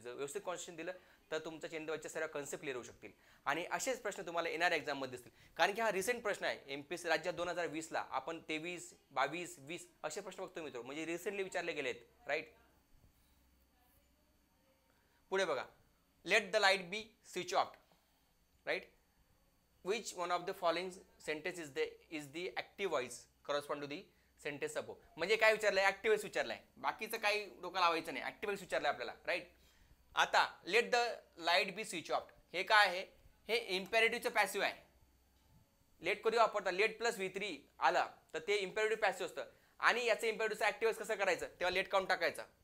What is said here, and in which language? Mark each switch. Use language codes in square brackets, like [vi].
[mr] जर व्यवस्थित कॉन्सेप्ट दिलं तर तुमच्या चेन द वाईजच्या सर्व कन्सेप्ट क्लिअर होऊ शकतील आणि असेच प्रश्न तुम्हाला येणाऱ्या एक्झाममध्ये दिसतील. कारण की हा रिसेंट प्रश्न आहे. एमपीएससी राज्यात 2020ला आपण 23, 22, 20 असे प्रश्न बघतो मित्र, म्हणजे रिसेंटली विचारले गेले आहेत. राईट. पुढे बघा, [en] Let the light be switch off. Right. which one of the following sentence is the active voice correspond to the sentence above. [mr] म्हणजे काय विचारलंय, ऍक्टिव्ह वॉइस विचारलाय, बाकीचं काही डोकं लावायचं नाही, ऍक्टिव्ह वॉइस विचारलंय आपल्याला. राईट. आता [en] let the light be switch off [mr] हे काय आहे, हे इम्पेरेटिव्हचं पॅसिव्ह आहे. लेट कधी वापरतात, लेट प्लस V3 आला तर ते इम्पेरेटिव्ह पॅसिव्ह असतं आणि याचं इम्पेरेटिव्हचं ऍक्टिव्ह वॉइस कसं करायचं, तेव्हा लेट काउंट टाकायचा.